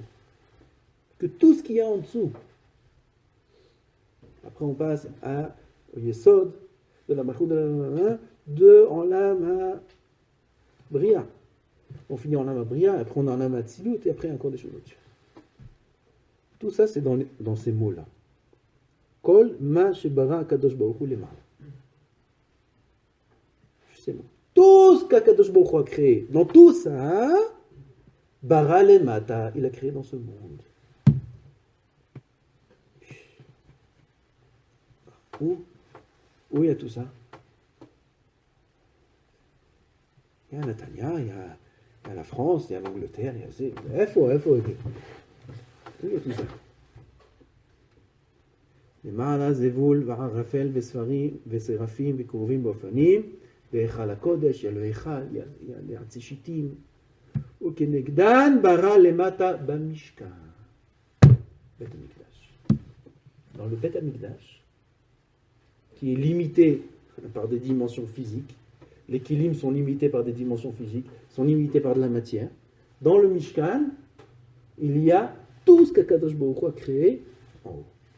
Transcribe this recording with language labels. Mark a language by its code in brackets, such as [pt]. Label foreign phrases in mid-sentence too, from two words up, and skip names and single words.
[fr] Que tout ce qu'il y a en dessous. Après, on passe au Yesod de la Malchut de la de Olam Bria. On finit en Olam Bria, après on a en Olam Atzilut, et après encore des choses au-dessus. Tout ça, c'est dans ces mots-là. [he] כל מה שברא הקדוש ברוך הוא למעלה. [fr] Tout ce qu'Akadosh Baruch Hu a créé, dans tout ça, [he] ברא למטה, [fr] il a créé dans ce monde. Où il y a tout ça? Il y a Natania, il y a la France, il y a l'Angleterre, il y a... Il faut aider. Où il y a tout ça? [he] למעלה זבול וערפל וספרים ושרפים וקרובים באופנים והיכל הקודש, יהיה לו היכל, יהיה עצי שיטים וכנגדן ברא למטה במשכן בית המקדש. [fr] Dans le Beth Amikdash, qui est limité par des dimensions physiques, les kilim sont limités par des dimensions physiques, sont limités par de la matière. Dans le Mishkan, il y a tout ce qu'Akadosh Baruch Hu a créé en haut.